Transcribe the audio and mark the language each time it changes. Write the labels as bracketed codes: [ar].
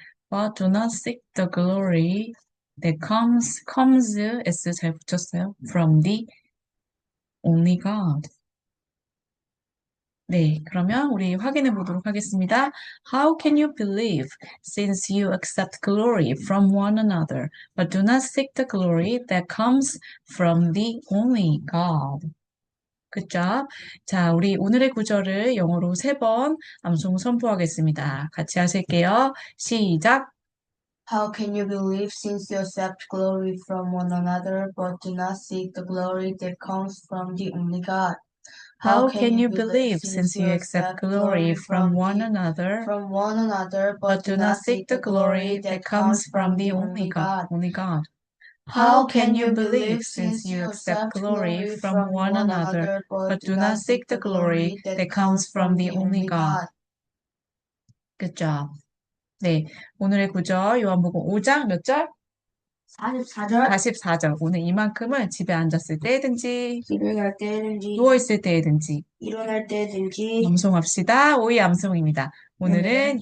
[en] But do not seek the glory that comes, S [ko] 잘 붙였어요. [en] From the only God. [ko] 네, 그러면 우리 확인해 보도록 하겠습니다. [en] How can you believe since you accept glory from one another, but do not seek the glory that comes from the only God? Good job. [ko] 자, 우리 오늘의 구절을 영어로 3번 암송 선포하겠습니다. 같이 하실게요. 시작. [en] how can you believe since you accept glory from one another, but do not seek the glory that comes from the only God? How can you believe since you accept glory from one another, but do not seek the glory that comes from the only God? Only God. How can you believe since you accept glory from one another, but do not seek the glory that comes from the only God? Good job. [ko] 네, 오늘의 구절 요한복음 5장 몇 절? 44절 44절. 오늘 이만큼은 집에 앉았을 때든지 집에 갈 때든지 누워있을 때든지 일어날 때든지 암송합시다. 오이 암송입니다. 오늘은 오늘은